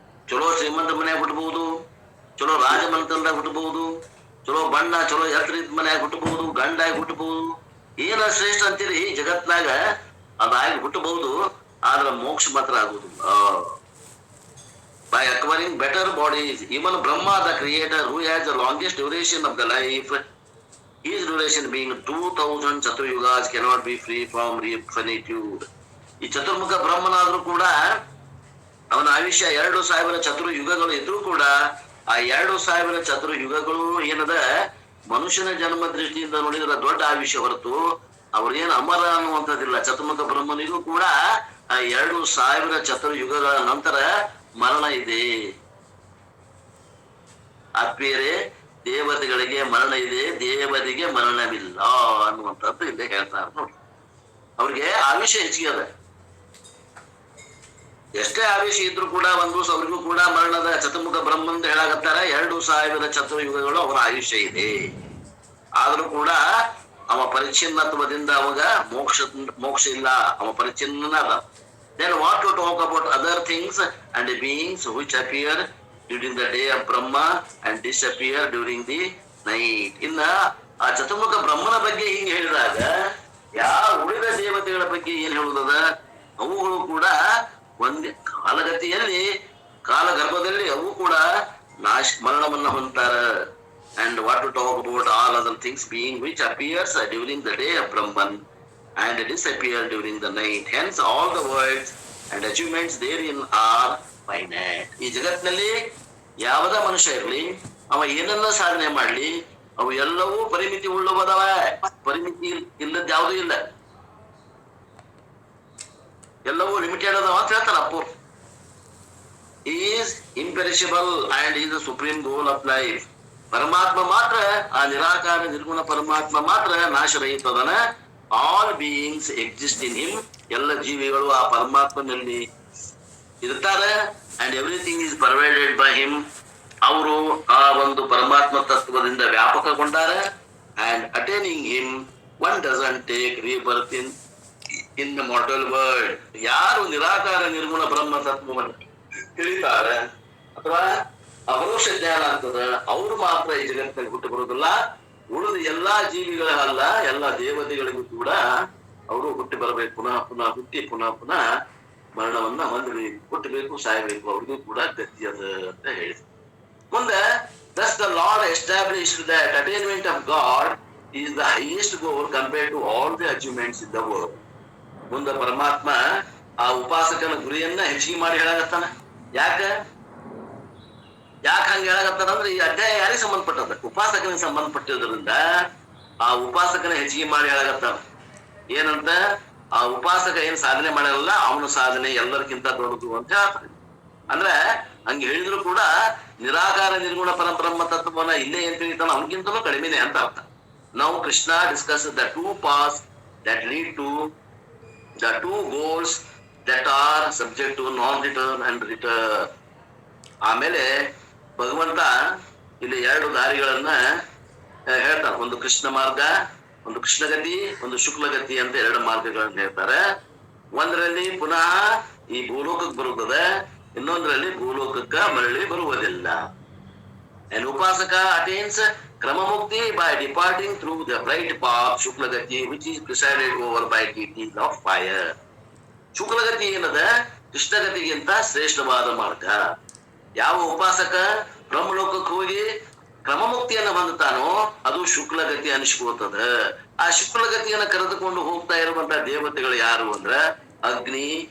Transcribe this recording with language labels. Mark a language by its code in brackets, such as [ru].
[kn] ಚಲೋ ಶ್ರೀಮಂತ ಮನ್ಯಾಗ ಹುಟ್ಟಬಹುದು, ಚಲೋ ರಾಜಮನೆತನದಾಗ ಹುಟ್ಟಬಹುದು, ಚಲೋ ಬಣ್ಣ ಚಲೋ ಎತ್ತರ ಮನ್ಯಾಗ ಹುಟ್ಟಬಹುದು, ಗಂಡಾಗಿ ಹುಟ್ಟಬಹುದು, ಏನ ಶ್ರೇಷ್ಠ ಅಂತೀರಿ ಜಗತ್ನಾಗ ಅದಾಗಿ ಹುಟ್ಟಬಹುದು. ಆದ್ರ ಮೋಕ್ಷ ಮಾತ್ರ ಆಗುದಿಲ್ಲ. [en] By acquiring better bodies, even Brahma, the creator, who has the longest duration of the life, his duration being 2000 Chaturayugas, cannot be free from finitude. [kn] ಈ ಚತುರ್ಮುಖ ಬ್ರಹ್ಮನಾದ್ರೂ ಕೂಡ ಅವನ ಆಯುಷ್ಯ 2000 ಚತುರ್ಯುಗಗಳು ಇದ್ರೂ ಕೂಡ ಆ 2000 ಚತುರ್ಯುಗಗಳು ಏನದ ಮನುಷ್ಯನ ಜನ್ಮ ದೃಷ್ಟಿಯಿಂದ ನೋಡಿದ್ರೆ ದೊಡ್ಡ ಆಯುಷ್ಯ ಹೊರತು ಅವ್ರೇನು ಅಮರ ಅನ್ನುವಂಥದ್ದಿಲ್ಲ. ಚತುರ್ಮುಖ ಬ್ರಹ್ಮನಿಗೂ ಕೂಡ ಆ 2000 ಚತುರ್ಯುಗಗಳ ನಂತರ ಮರಣ ಇದೆ. ಆತ್ಮೀಯರೇ, ದೇವತೆಗಳಿಗೆ ಮರಣ ಇದೆ, ದೇವರಿಗೆ ಮರಣವಿಲ್ಲ ಅನ್ನುವಂಥದ್ದು ಇಲ್ಲೇ ಹೇಳ್ತಾರೆ ನೋಡಿ. ಅವ್ರಿಗೆ ಆಯುಷ್ಯ ಹೆಚ್ಚಿಗೆ ಅದ. ಎಷ್ಟೇ ಆಯುಷ್ಯ ಇದ್ರು ಕೂಡ ಒಂದು ದಿವಸ ಅವ್ರಿಗೂ ಕೂಡ ಮರಣದ ಚತುರ್ಮುಖ ಬ್ರಹ್ಮಂದ ಹೇಳಾಕತ್ತಾರ 2000 ಚತುರ್ಯುಗಗಳು ಅವರ ಆಯುಷ್ಯ ಇದೆ. ಆದ್ರೂ ಕೂಡ ಅವ ಪರಿಚ್ಛಿನ್ನತ್ವದಿಂದ ಅವಾಗ ಮೋಕ್ಷ ಇಲ್ಲ, ಅವ ಪರಿಚ್ಛಿನ್ನ ಅದ. [en] Then what to talk about other things and beings which appear during the day of Brahma and disappear during the night. [kn] ಇನ್ನ ಆ ಚತುರ್ಮುಖ ಬ್ರಹ್ಮನ ಬಗ್ಗೆ ಹಿಂಗೆ ಹೇಳಿದಾಗ ಯಾವ ಉಳಿದ ದೇವತೆಗಳ ಬಗ್ಗೆ ಏನ್ ಹೇಳುವುದದ, ಅವುಗಳು ಕೂಡ ಒಂದೇ ಕಾಲಗತಿಯಲ್ಲಿ ಕಾಲಗರ್ಭದಲ್ಲಿ ಅವು ಕೂಡ ಮರಣವನ್ನ ಹೊಂತಾರ. [en] And what to talk about all other things being which appears during the day of Brahman and disappear during the night. Hence all the words and achievements therein are finite. [kn] ಈ ಜಗತ್ತಿನಲ್ಲಿ ಯಾವುದ ಮನುಷ್ಯ ಇರಲಿ, ಅವ ಏನನ್ನ ಸಾಧನೆ ಮಾಡ್ಲಿ, ಅವು ಎಲ್ಲವೂ ಪರಿಮಿತಿ ಉಳ್ಳವದವ. ಪರಿಮಿತಿ ಇಲ್ಲದ ಯಾವುದೂ ಇಲ್ಲ, ಎಲ್ಲವೂ ಲಿಮಿಟೆಡ್ ಅದಾವ ಅಂತ ಹೇಳ್ತಾರ Appu. [en] Is imperishable and is the supreme goal of life. [kn] ಪರಮಾತ್ಮ ಮಾತ್ರ, ಆ ನಿರಾಕಾರ ನಿರ್ಗುಣ ಪರಮಾತ್ಮ ಮಾತ್ರ ನಾಶರಹಿತದನ. [en] All beings exist in him. [kn] ಎಲ್ಲ ಜೀವಿಗಳು ಆ ಪರಮಾತ್ಮನಲ್ಲಿ ಇರ್ತಾರೆ. [en] And everything is pervaded by him. [kn] ಅವರು ಆ ಒಂದು ಪರಮಾತ್ಮ ತತ್ವದಿಂದ ವ್ಯಾಪಕಗೊಂಡಾರೆ. [en] And attaining him one doesn't take rebirth in the mortal world. [kn] ಯಾರು ನಿರಾಕಾರ ನಿರ್ಗುಣ ಬ್ರಹ್ಮ ತತ್ವವನ್ನು ತಿಳಿತಾರೆ ಅಥವಾ ಅಪರೋಕ್ಷ ಜ್ಞಾನ ಆಗ್ತದ, ಅವರು ಮಾತ್ರ ಈ ಜಗತ್ತಿನಲ್ಲಿ ಹುಟ್ಟು ಬರುವುದಿಲ್ಲ. ಉಳಿದ ಎಲ್ಲಾ ಜೀವಿಗಳಲ್ಲ, ಎಲ್ಲ ದೇವತೆಗಳಿಗೂ ಕೂಡ ಅವರು ಹುಟ್ಟಿ ಬರಬೇಕು. ಪುನಃ ಪುನಃ ಹುಟ್ಟಿ ಪುನಃ ಪುನಃ ಮರಣವನ್ನ ಹೊಂದಬೇಕು, ಹುಟ್ಟಬೇಕು, ಸಾಯಬೇಕು. ಅವ್ರಿಗೂ ಕೂಡ ಗತಿ ಅದ ಅಂತ ಹೇಳಿ ಮುಂದೆ [en] thus the Lord established that attainment of God is the highest goal compared to all the achievements in the world. [kn] ಮುಂದೆ ಪರಮಾತ್ಮ ಆ ಉಪಾಸಕನ ಗುರಿಯನ್ನ ಹೆಚ್ಚಿಗೆ ಮಾಡಿ ಹೇಳಾಗತ್ತಾನ. ಯಾಕೆ ಹಂಗ ಹೇಳಾಗತ್ತಾನ ಅಂದ್ರೆ ಈ ಅಧ್ಯಾಯ ಯಾರಿಗೆ ಸಂಬಂಧಪಟ್ಟದ? ಉಪಾಸಕನಿಗೆ ಸಂಬಂಧಪಟ್ಟಿರೋದ್ರಿಂದ ಆ ಉಪಾಸಕನ ಹೆಚ್ಚಿಗೆ ಮಾಡಿ ಹೇಳಾಗತ್ತಾನ. ಏನಂತ, ಆ ಉಪಾಸಕ ಏನ್ ಸಾಧನೆ ಮಾಡಲ್ಲ, ಅವನ ಸಾಧನೆ ಎಲ್ಲರಿಗಿಂತ ದೊಡ್ಡದು ಅಂತ ಹೇಳ್ತಾರೆ. ಅಂದ್ರೆ ಹಂಗೆ ಹೇಳಿದ್ರು ಕೂಡ ನಿರಾಕಾರ ನಿರ್ಗುಣ ಪರಬ್ರಹ್ಮ ತತ್ವನ ಇಲ್ಲೇ ಏನ್ ತಿಳಿತಾನ ಅವನಿಗಿಂತಲೂ ಕಡಿಮೆನೆ ಅಂತ ಅರ್ಥ. [en] ನಾವು Krishna discuss the two paths that lead to the two goals that are subject to non return and return. [kn] ಆಮೇಲೆ ಭಗವಂತ ಇಲ್ಲಿ 2 ದಾರಿಗಳನ್ನ ಹೇಳ್ತಾರೆ. ಒಂದು ಕೃಷ್ಣ ಮಾರ್ಗ, ಒಂದು ಕೃಷ್ಣಗತಿ, ಒಂದು ಶುಕ್ಲಗತಿ ಅಂತ 2 ಮಾರ್ಗಗಳನ್ನ ಹೇಳ್ತಾರೆ. ಒಂದರಲ್ಲಿ ಪುನಃ ಈ ಭೂಲೋಕಕ್ಕೆ ಬರುತ್ತದೆ, ಇನ್ನೊಂದರಲ್ಲಿ ಭೂಲೋಕಕ್ಕ ಮರಳಿ ಬರುವುದಿಲ್ಲ. [en] And Upasaka attains Kramamukti by departing through the bright path Shuklagati, which is presided over by deities of fire. [kn] ಶುಕ್ಲಗತಿ ಏನದ ಕೃಷ್ಣಗತಿಗಿಂತ ಶ್ರೇಷ್ಠವಾದ ಮಾರ್ಗ. ಯಾವ ಉಪಾಸಕ ಬ್ರಹ್ಮಲೋಕಕ್ಕೆ ಹೋಗಿ ಕ್ರಮಮುಕ್ತಿಯನ್ನು ಹೊಂದುತ್ತಾನೋ ಅದು ಶುಕ್ಲಗತಿ ಅನಿಸ್ಕೋತದ. ಆ ಶುಕ್ಲಗತಿಯನ್ನು ಕರೆದುಕೊಂಡು ಹೋಗ್ತಾ ಇರುವಂತಹ ದೇವತೆಗಳು ಯಾರು ಅಂದ್ರ ಅಗ್ನಿ,